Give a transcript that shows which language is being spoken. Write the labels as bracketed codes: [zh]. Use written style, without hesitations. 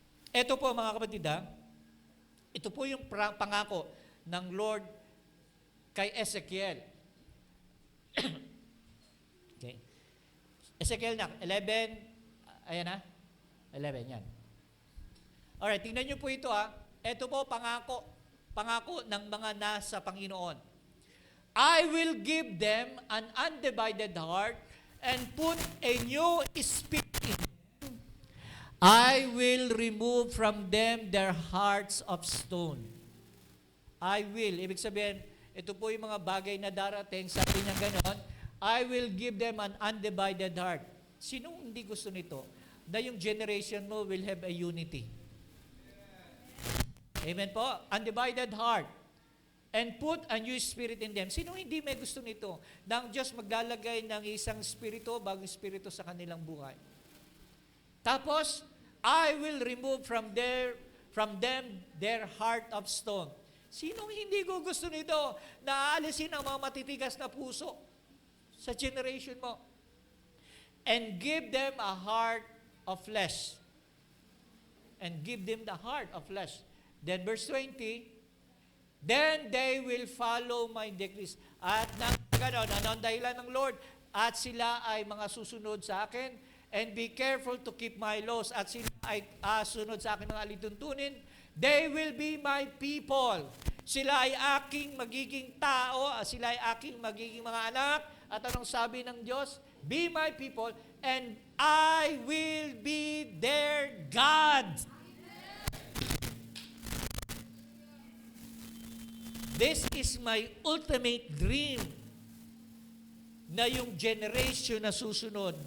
[tl] Ito po mga kapatid, ito po yung pangako ng Lord kay Ezekiel. Okay. Ezekiel na, 11, ayan na, 11, yan. Alright, tingnan nyo po ito Ito po pangako ng mga nasa Panginoon. [en] I will give them an undivided heart and put a new spirit in them. I will remove from them their hearts of stone. I will. [tl] Ibig sabihin, ito po yung mga bagay na darating, sabi niya ganon, [en] I will give them an undivided heart. [tl] Sinong hindi gusto nito? Na yung [en] generation mo will have a unity. Amen po? Undivided heart. And put a new spirit in them. [tl] Sinong hindi may gusto nito? Na ang Diyos maglalagay ng isang spirito, bagong spirito sa kanilang buhay. [en] Tapos, I will remove from them their heart of stone. [tl] Sinong hindi gusto nito na aalisin ang mga matitigas na puso sa generation mo? [en] And give them a heart of flesh. And give them the heart of flesh. Then verse 20, then they will follow my decrees. [tl] At nang gano'n, ang dahilan ng Lord, at sila ay mga susunod sa akin, [en] and be careful to keep my laws, [tl] at sila ay sunod sa akin mga alituntunin, [en] they will be my people. [tl] Sila ay aking magiging tao, sila ay aking magiging mga anak, at anong sabi ng Diyos? [en] Be my people, and I will be their God. This is my ultimate dream [tl] na yung generation na susunod.